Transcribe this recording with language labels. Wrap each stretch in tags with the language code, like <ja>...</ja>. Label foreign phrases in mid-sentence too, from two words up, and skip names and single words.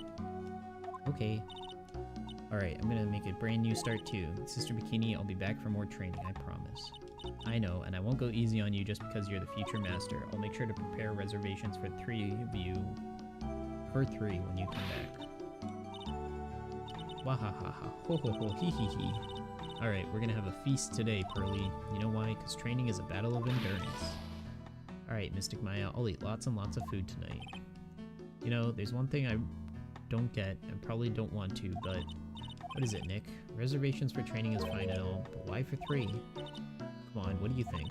<en>Okay. Alright, I'm gonna make a brand new start too. Sister Bikini, I'll be back for more training, I promise. I know, and I won't go easy on you just because you're the future master. I'll make sure to prepare reservations for 3 of you. For 3 when you come back. Wahahaha. Ho ho ho hee hee hee. Alright, we're gonna have a feast today, Pearly. You know why? Because training is a battle of endurance. Alright, Mystic Maya, I'll eat lots and lots of food tonight. You know, there's one thing I don't get, and probably don't want to, but... What is it, Nick? Reservations for training is fine and all, but why for 3? Come on, what do you think?</en>